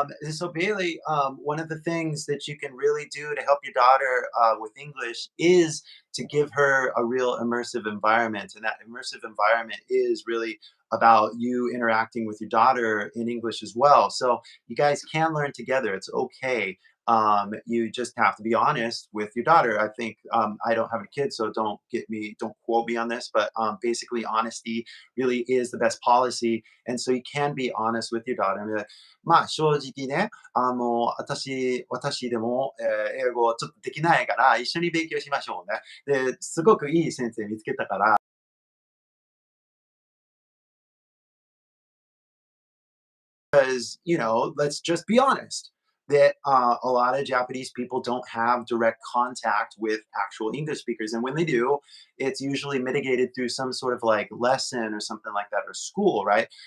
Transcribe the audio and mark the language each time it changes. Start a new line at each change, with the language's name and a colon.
English: So Bailey, one of the things that you can really do to help your daughter with English is to give her a real immersive environment, and that immersive environment is really about you interacting with your daughter in English as well. So you guys can learn together. It's okay. You just have to be honest with your daughter. I think I don't have a kid, so don't quote me on this, but basically, honesty really is the best policy. And so you can be honest with your daughter. And be like,
Japanese: まあ正直ね、私でも、英語ちょっとできないから一緒に勉強しましょうね。で、すごくいい先生見つけたから、
English: because let's just be honest that a lot of Japanese people don't have direct contact with actual English speakers, and when they do, it's usually mitigated through some sort of like lesson or something like that, or school, right?